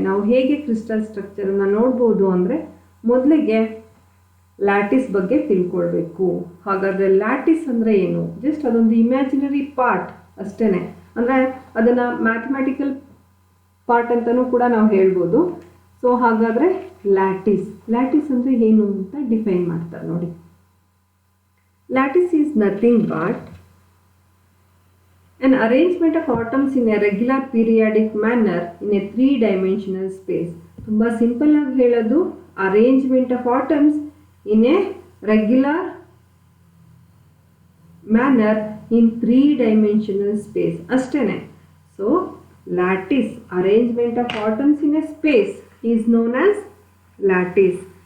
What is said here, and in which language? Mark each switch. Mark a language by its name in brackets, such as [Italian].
[Kannada] ನಾವು ಹೇಗೆ ಕ್ರಿಸ್ಟಲ್ ಸ್ಟ್ರಕ್ಚರನ್ನು ನೋಡ್ಬೋದು ಅಂದರೆ ಮೊದಲಿಗೆ ಲ್ಯಾಟಿಸ್ ಬಗ್ಗೆ ತಿಳ್ಕೊಳ್ಬೇಕು. ಹಾಗಾದರೆ ಲ್ಯಾಟಿಸ್ ಅಂದರೆ ಏನು? ಜಸ್ಟ್ ಅದೊಂದು ಇಮ್ಯಾಜಿನರಿ ಪಾರ್ಟ್ ಅಷ್ಟೇ, ಅಂದರೆ ಅದನ್ನು ಮ್ಯಾಥಮೆಟಿಕಲ್ ಪಾರ್ಟ್ ಅಂತಲೂ ಕೂಡ ನಾವು ಹೇಳ್ಬೋದು. ಸೊ ಹಾಗಾದರೆ ಲ್ಯಾಟಿಸ್ ಅಂದರೆ ಏನು ಅಂತ ಡಿಫೈನ್ ಮಾಡ್ತಾರೆ ನೋಡಿ. [English] Lattice is nothing but an arrangement of atoms in a regular periodic manner in a 3-dimensional space. [Kannada] ತುಂಬ ಸಿಂಪಲ್ ಆಗಿ ಹೇಳೋದು, [English] Arrangement of atoms in a regular manner in 3-dimensional space ಅಷ್ಟೇ. So lattice, arrangement of atoms in a space is known as lattice.